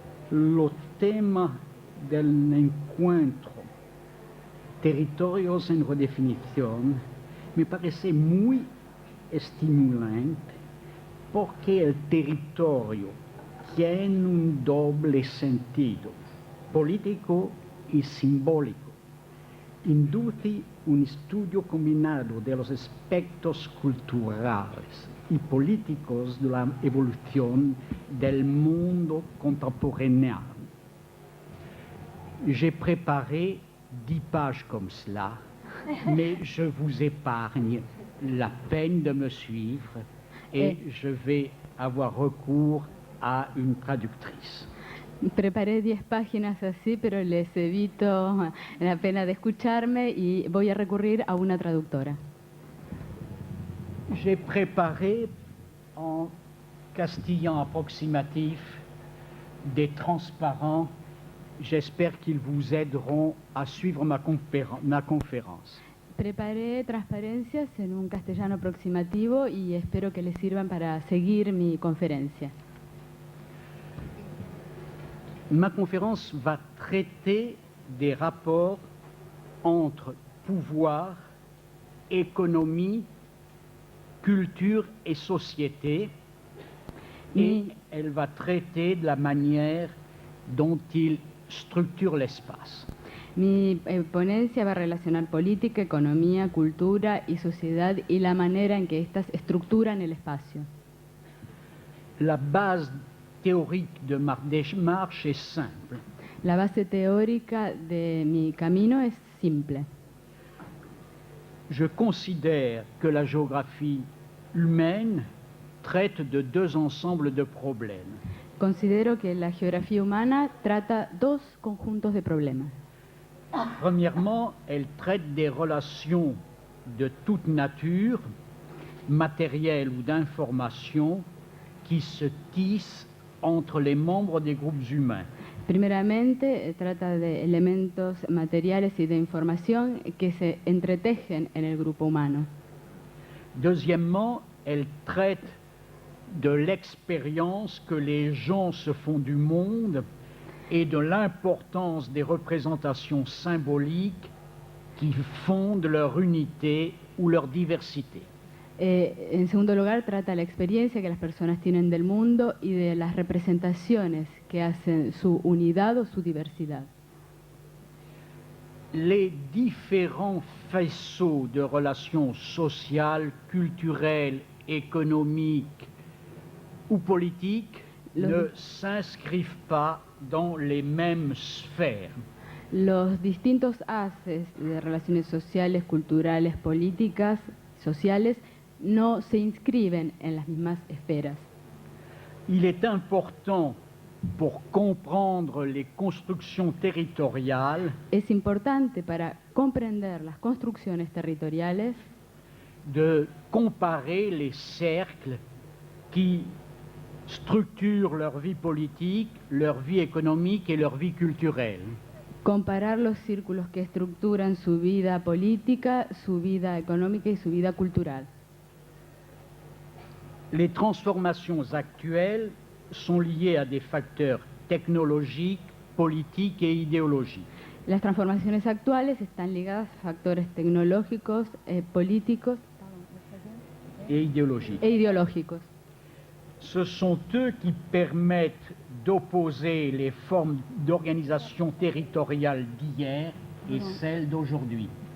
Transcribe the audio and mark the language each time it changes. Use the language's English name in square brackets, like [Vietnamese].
[Spanish] Los temas del encuentro, territorios en redefinición, me parece muy estimulante porque el territorio tiene un doble sentido, político y simbólico. Induce un estudio combinado de los aspectos culturales y políticos de la evolución del mundo contemporáneo. [French] J'ai préparé 10 pages comme cela, mais je vous épargne la peine de me suivre et je vais avoir recours à une traductrice. [Spanish] Preparé 10 páginas así, pero les evito la pena de escucharme y voy a recurrir a una traductora. [French] J'ai préparé en castillan approximatif des transparents. J'espère qu'ils vous aideront à suivre ma conférence. [Spanish] Preparé transparencias en un castellano aproximativo y espero que les sirvan para seguir mi conferencia. [French] Ma conférence va traiter des rapports entre pouvoir, économie, culture et société, et elle va traiter de la manière dont ils structurent l'espace. [Spanish] Mi ponencia va a relacionar política, economía, cultura y sociedad y la manera en que éstas estructuran el espacio. [French] La base théorique de ma démarche est simple. [Spanish] La base teórica de mi camino es simple. [French] Je considère que la géographie humaine traite de deux ensembles de problèmes. [Spanish] Considero que la geografía humana trata dos conjuntos de problemas. [French] Premièrement, elle traite des relations de toute nature, matérielles ou d'information, qui se tissent entre les membres des groupes humains. [Spanish] Primeramente, trata de elementos materiales y de información que se entretejen en el grupo humano. [French] Deuxièmement, elle traite de l'expérience que les gens se font du monde et de l'importance des représentations symboliques qui fondent leur unité ou leur diversité. [Spanish] En segundo lugar, trata la experiencia que las personas tienen del mundo y de las representaciones que hacen su unidad o su diversidad. [French] Les différents faisceaux de relations sociales, culturelles, économiques ou politiques ne s'inscrivent pas dans les mêmes sphères. [Spanish] Los distintos haces de relaciones sociales, culturales, políticas, sociales, no se inscriben en las mismas esferas. [French] Il est important pour comprendre les constructions territoriales [Spanish] Es importante para comprender las construcciones territoriales [French] de comparer les cercles qui structurent leur vie politique, leur vie économique et leur vie culturelle. [Spanish] Comparar los círculos que estructuran su vida política, su vida económica y su vida cultural. [French] Les transformations actuelles sont liées à des facteurs technologiques, politiques et idéologiques. [Spanish] Las transformaciones actuales están ligadas a factores tecnológicos, políticos [French] Et idéologiques. [Spanish] e ideológicos. [French] Ce sont eux qui permettent d'opposer les formes d'organisation territoriale d'hier et celles d'aujourd'hui.